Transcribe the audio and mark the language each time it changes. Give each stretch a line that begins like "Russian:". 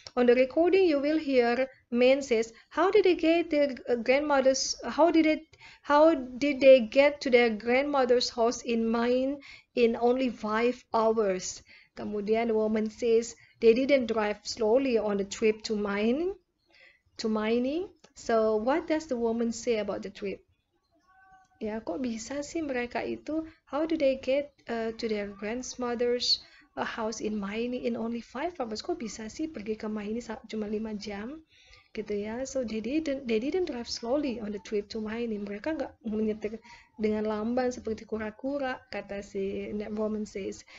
English: On the recording you will hear man says, how did they get their grandmother's how did they get to their grandmother's house in mine in only 5 hours?
Indonesian: Kemudian
English: the woman says, they didn't drive slowly on the trip to mining. So what does the woman say about the trip?
Indonesian: Ya, kok bisa sih mereka itu?
English: How do they get to their grandmother's house in mining in only 5 hours?
Indonesian: Kok bisa sih pergi ke mining cuma 5 jam? Gitu ya.
English: So they didn't drive slowly on the trip to mining.
Indonesian: Mereka nggak menyetir dengan lamban seperti kura-kura, kata si
English: woman says.